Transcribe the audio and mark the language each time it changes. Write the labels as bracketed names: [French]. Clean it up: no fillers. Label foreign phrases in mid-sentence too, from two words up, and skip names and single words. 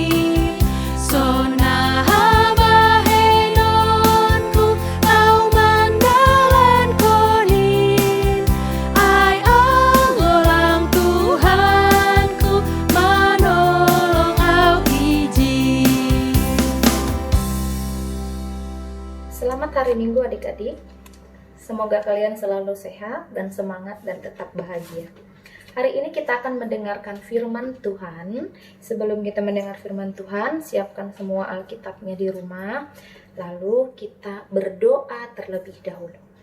[Batak Toba] sona bahenonku, au mandalan konin, ai angolang Tuhanku, manolong au iji. [Indonesian] Selamat hari Minggu adik-adik. Semoga kalian selalu sehat dan semangat dan tetap bahagia. Hari ini kita akan mendengarkan firman Tuhan. Sebelum kita mendengar firman Tuhan, siapkan semua Alkitabnya di rumah. Lalu kita berdoa terlebih dahulu.